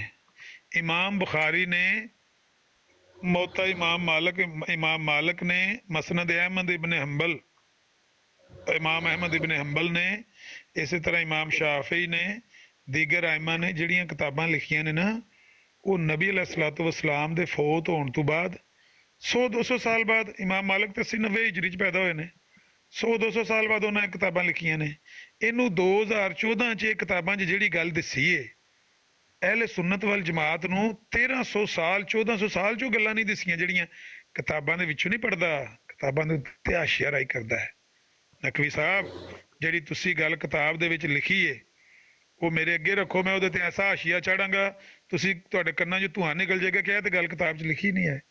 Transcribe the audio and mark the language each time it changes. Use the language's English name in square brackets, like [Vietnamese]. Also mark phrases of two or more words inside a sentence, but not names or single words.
[Punjabi] ਇਮਾਮ ਬੁਖਾਰੀ ਨੇ ਮੋਤਾ ਇਮਾਮ ਮਾਲਿਕ ਨੇ, ਮਸਨਦ ਅਹਿਮਦ ਇਬਨ ਹੰਬਲ, ਇਮਾਮ ਅਹਿਮਦ ਇਬਨ ਹੰਬਲ ਨੇ, ਇਸੀ ਤਰ੍ਹਾਂ ਇਮਾਮ ਸ਼ਾਫੀ ਨੇ, ਦੀਗਰ ਆਇਮਾ ਨੇ ਜਿਹੜੀਆਂ ਕਿਤਾਬਾਂ ਲਿਖੀਆਂ ਨੇ ਨਾ, ਵੋ ਨਬੀ [Arabic] عليه الصلاة والسلام [Punjabi] ਦੇ ਫੌਤ ਹੋਣੇ ਤੋ ਬਾਦ 100-200 ਸਾਲ ਬਾਦ, ਇਮਾਮ ਮਾਲਿਕ ਤੋ 80-90 ਹਿਜਰੀ ਚ ਪੈਦਾ ਹੋਏ ਨੇ, 100-200 ਸਾਲ ਬਾਅਦ ਉਹਨਾਂ ਕਿਤਾਬਾਂ ਲਿਖੀਆਂ ਨੇ। ਇਹਨੂੰ 2014 'ਚ ਇਹ ਕਿਤਾਬਾਂ 'ਚ ਜਿਹੜੀ ਗੱਲ ਦੱਸੀ ਏ ਅਹਿਲੇ ਸੁਨਨਤ ਵੱਲ ਜਮਾਤ ਨੂੰ 1300 ਸਾਲ 1400 ਸਾਲ 'ਚੋਂ ਗੱਲਾਂ ਨਹੀਂ ਦੱਸੀਆਂ ਜਿਹੜੀਆਂ ਕਿਤਾਬਾਂ ਦੇ ਵਿੱਚੋਂ ਨਹੀਂ ਪੜ੍ਹਦਾ, ਕਿਤਾਬਾਂ ਦੇ ਉੱਤੇ ਹਾਸ਼ੀਆ ਰਾਈ ਕਰਦਾ ਹੈ। ਨਕਵੀ ਸਾਹਿਬ ਜਿਹੜੀ ਤੁਸੀਂ ਗੱਲ ਕਿਤਾਬ ਦੇ ਵਿੱਚ ਲਿਖੀ ਏ ਉਹ ਮੇਰੇ ਅੱਗੇ ਰੱਖੋ, ਮੈਂ ਉਹਦੇ ਤੇ ਐਸਾ ਹਾਸ਼ੀਆ ਚਾੜਾਂਗਾ ਤੁਸੀਂ ਤੁਹਾਡੇ ਕੰਨਾਂ 'ਚ ਧੂੰਆਂ ਨਿਕਲ ਜਾਏਗਾ ਕਿ ਇਹ ਤੇ ਗੱਲ ਕਿਤਾਬ 'ਚ ਲਿਖੀ ਨਹੀਂ ਹੈ।